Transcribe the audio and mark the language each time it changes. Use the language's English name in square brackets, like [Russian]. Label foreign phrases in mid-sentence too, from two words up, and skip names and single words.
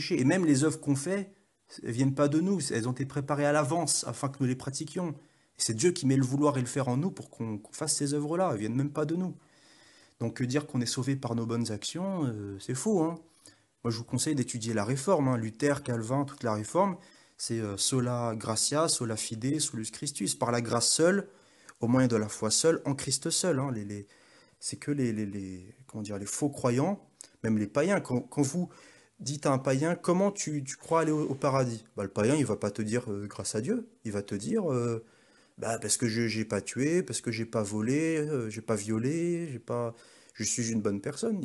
[French] Et même les œuvres qu'on fait, elles viennent pas de nous. Elles ont été préparées à l'avance afin que nous les pratiquions. Et c'est Dieu qui met le vouloir et le faire en nous pour qu'on fasse ces œuvres-là. Elles viennent même pas de nous. Donc dire qu'on est sauvé par nos bonnes actions, c'est faux, hein. Moi, je vous conseille d'étudier la Réforme, hein. Luther, Calvin, toute la Réforme. [Latin] C'est sola gratia, sola fide, solus Christus. [French] Par la grâce seule, au moyen de la foi seule, en Christ seul, hein. C'est que comment dire, les faux croyants, même les païens. Quand vous dites à un païen, comment tu crois aller au paradis? Bah, le païen, il va pas te dire grâce à Dieu. Il va te dire bah, parce que je j'ai pas tué, parce que j'ai pas volé, j'ai pas violé, je suis une bonne personne.